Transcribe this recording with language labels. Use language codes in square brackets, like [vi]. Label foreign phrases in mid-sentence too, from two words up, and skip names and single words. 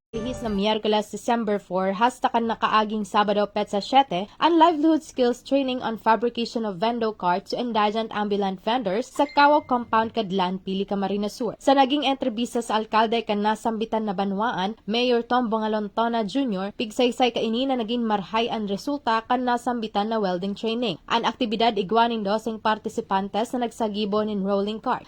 [bik] Lunes na Miyerkules, December 4, hastakan na kaaging Sabado, Petsa 7, ang [en] livelihood skills training on fabrication of vendo cards to indigent ambulant vendors [bik] sa Kawaw Compound, Kadlan, Pili, Camarines Sur. Sa naging entrevista sa alkalde kan nasambitan na banwaan, Mayor Tom Bongalontona Jr., pigsaysay kaini na naging marhay ang resulta kan nasambitan na [en] welding training. [bik] Ang aktibidad igwaning dosing partisipantes na nagsagibo nin rolling cart.